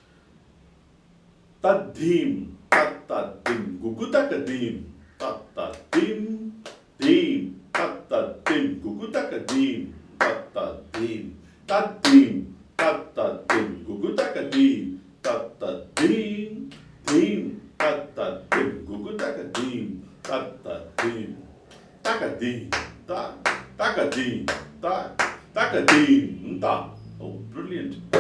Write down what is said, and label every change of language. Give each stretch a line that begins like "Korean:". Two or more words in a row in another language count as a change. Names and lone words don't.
English: Tad-deem, tat-tad-deem, gugutaka-deem, tat-tad-deem, deem, tat-tad-deem, gugutaka-deem, tat-tad-deem, tad-deem, tat-tad-deem, gugutaka-deem, tat-tad-deem, deem, tat-tad-deem, gugutaka-deem, tat-tad-deem, taka-deem, ta, taka-deem, ta, taka-deem, ta. Oh, brilliant.